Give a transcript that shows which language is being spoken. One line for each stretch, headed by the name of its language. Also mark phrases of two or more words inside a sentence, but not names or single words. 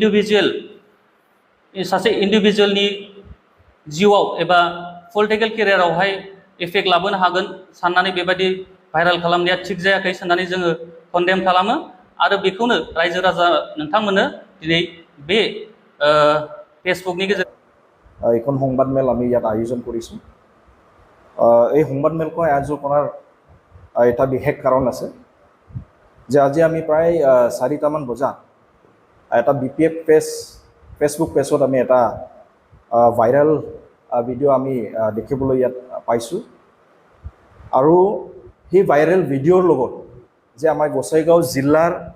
Bodo: इन्डिभिजुवेलनि जिउआव एबा पलिटिकेल केरियारावहाय इफेक्ट लाबोनो हागोन साननानै बेबायदि भाइराल खालामनाया थिग जायाखै साननानै जोङो कन्डेम खालामो आरो बेखौनो रायजो राजा नोंथांमोननो दिनै बे फेसबुकनि गेजेरजों
Assamese: এখন সংবাদ মেল আমি ইয়াত আয়োজন কৰিছোঁ এই সংবাদ মেলখন আয়োজন কৰাৰ এটা বিশেষ কাৰণ আছে যে আজি আমি প্ৰায় 4টামান বজাত এটা BPF ফেচবুক পেজত আমি এটা
English: viral video'
Assamese: আমি দেখিবলৈ ইয়াত পাইছোঁ আৰু সেই
English: viral video'
Assamese: ৰ লগত যে আমাৰ গোসাইগাঁও জিলাৰ